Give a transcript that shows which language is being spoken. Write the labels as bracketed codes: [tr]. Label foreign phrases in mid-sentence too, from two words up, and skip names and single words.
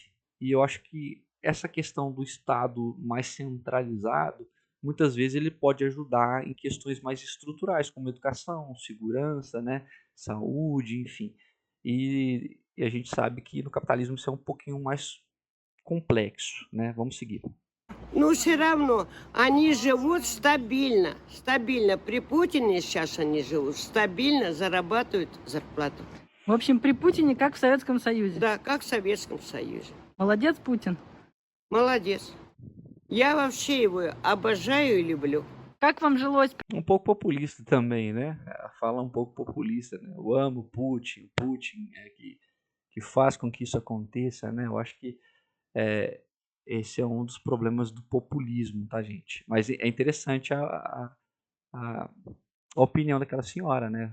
[pt] E eu acho que essa questão do Estado mais centralizado, muitas vezes ele pode ajudar em questões mais estruturais, como educação, segurança, né, saúde, enfim. E a gente sabe que no capitalismo isso é um pouquinho mais complexo, né? Vamos seguir. [ru] Но все равно они живут стабильно. Стабильно. При Путине сейчас они живут. Стабильно зарабатывают зарплату. В общем, при Путине как в Советском Союзе. Да, как в Советском Союзе. Молодец, Путин. Молодец. Я вообще его обожаю и люблю. Как вам жилось? [pt] Um pouco populista também, né? Fala um pouco populista, né? Eu amo Putin é que faz com que isso aconteça, né? Eu acho que esse é um dos problemas do populismo, tá, gente? Mas é interessante a opinião daquela senhora, né?